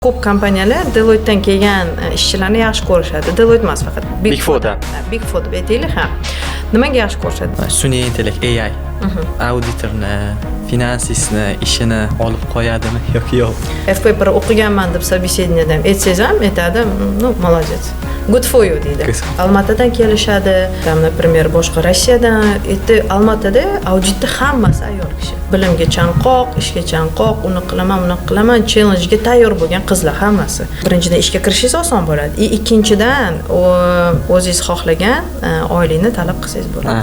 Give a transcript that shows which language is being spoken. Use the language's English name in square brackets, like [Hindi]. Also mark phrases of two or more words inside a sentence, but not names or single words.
[Uzbek] Ko'p kompaniyalar Deloitte'dan kelgan ishchilarni yaxshi ko'rishadi. Deloitte emas faqat Big Four'dan. Big Four deb aytaylik, ha. Nimaga yaxshi ko'rishadi? Sun'iy intellekt AI auditorni, finansistni ishini olib qo'yadimi yoki yo'q? F-paper o'qiganman deb собеседованиеda ham aytsangiz ham aytadi, молодец. [English] Good for you [Uzbek] deydi. Almatadan kelishadi, например, boshqa Rossiyadan. Endi Almatada auditda hammasi ayol kishi. Bilimga chanqoq, ishga chanqoq, uni qilaman, buni qilaman, challenge-ga tayyor bo'lgan qizlar hammasi. Birinchidan ishga kirishingiz oson bo'ladi. Ikkinchidan, o'zingiz xohlagan oilangizni talab qilsangiz bo'ladi.